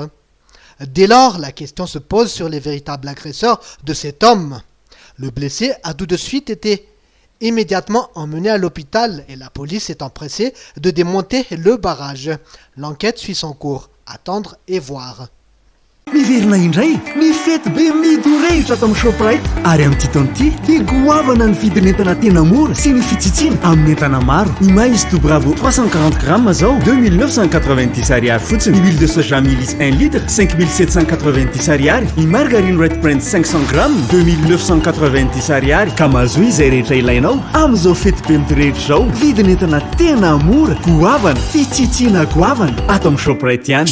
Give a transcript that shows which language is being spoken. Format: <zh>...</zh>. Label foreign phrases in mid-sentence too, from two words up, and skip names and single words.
<fr>Dès lors, la question se pose sur les véritables agresseurs de cet homme. Le blessé a tout de suite été immédiatement emmené à l'hôpital et la police est empressée de démonter le barrage. L'enquête suit son cours. Attendre et voir.</fr> <mg>Miverina indray ny fety be midorehitra ato amin'ny Shoprite ary amin'ity taon'ity dia goavana ny vidin'entana tena mora sy ny fitsitsiana amin'ny entana maro. Ny maïs tout bravo 340 grammes zao 2990 ariary fotsiny. Ny</mg> <fr>huile de soja</fr> <mg>milis 1 litre 5790 ariary. Ny margarine Red Brand 500 grammes 2990 ariary. Ka mahazo izay rehetra ilainao amin'izao fety be midorehitra zao. Vidin'entana tena mora, goavana, fitsitsiana goavana ato amin'ny Shoprite ihany.</mg>